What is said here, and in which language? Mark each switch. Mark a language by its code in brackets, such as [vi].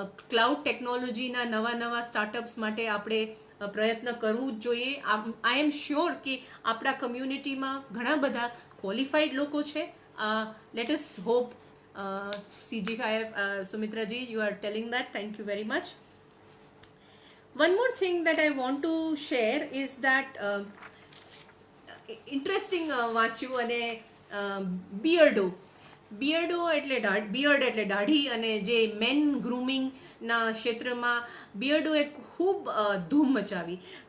[gu] Cloud ટેકનોલોજીના નવા startups માટે આપણે પ્રયત્ન કરવું જ જોઈએ. [en] I am sure [gu] કે આપણા કમ્યુનિટીમાં ઘણા બધા ક્વોલિફાઈડ લોકો છે. [en] Let us hope. CG5 Sumitraji, you are telling that. Thank you very much. One more thing that I want to share is that interesting [gu] વાંચ્યું, અને બિયર્ડો એટલે દાઢી, અને જે મેન ગ્રૂમિંગના ક્ષેત્રમાં બિયર્ડોએ ખૂબ ધૂમ મચાવી.